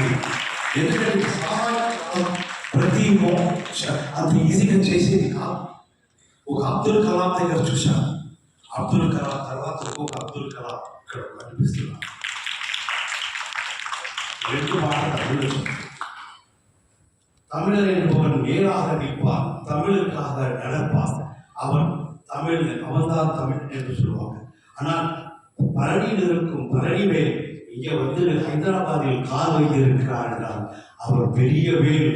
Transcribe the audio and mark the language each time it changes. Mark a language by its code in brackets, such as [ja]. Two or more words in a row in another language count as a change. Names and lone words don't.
[te] ఎందుకంటే ప్రతి అంత ఈజీగా చేసేది కాదు. ఒక అబ్దుల్ కలాం దగ్గర చూశాను, అబ్దుల్ కలాం తర్వాత ఇంకొక అబ్దుల్ కలాం ఇక్కడ కనిపిస్తున్నారు. 2 మాటలు తమిళ [ta] தமிழர் என்பவன் நேராக நிற்பான், தமிழுக்காக நடப்பான், அவன்தான் தமிழ் என்று சொல்லுவாங்க. ஆனால் பழனியில் இருக்கும் பழனிவேல் இங்கே வந்து ஹைதராபாத்தில் கால் வைத்திருக்கிறார் என்றால் அவர் பெரிய வேல்.